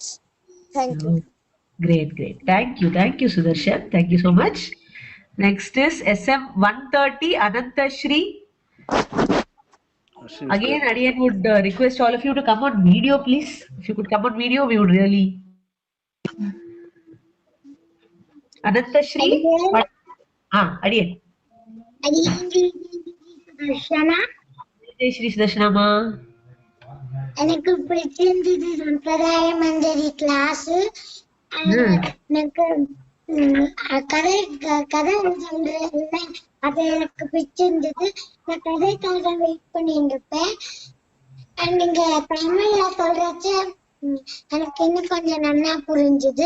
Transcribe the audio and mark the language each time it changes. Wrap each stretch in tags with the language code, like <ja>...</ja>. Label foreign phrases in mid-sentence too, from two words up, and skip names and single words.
<en>Thank you. Great. Thank you, Sudarshan. Thank you so much. Next is SM 130 Ananta Shri. Again, Adiyan would request all of you to come on video, please. If you could come on video, we would really. Ananta Shri. Adiyan. Jai Shri Sudarshana ma.</en> <ta>எனக்கு பிடிச்சிருந்தது சம்பிரதாய மஞ்சரி கிளாஸ். எனக்கு கதை சொல்றேன், அது எனக்கு பிடிச்சிருந்தது. நான் கதைக்காக வெயிட் பண்ணிட்டு இருப்பேன். நீங்க தமிழ்ல சொல்றச்ச எனக்கு இன்னும் கொஞ்சம் நல்லா புரிஞ்சுது.</ta>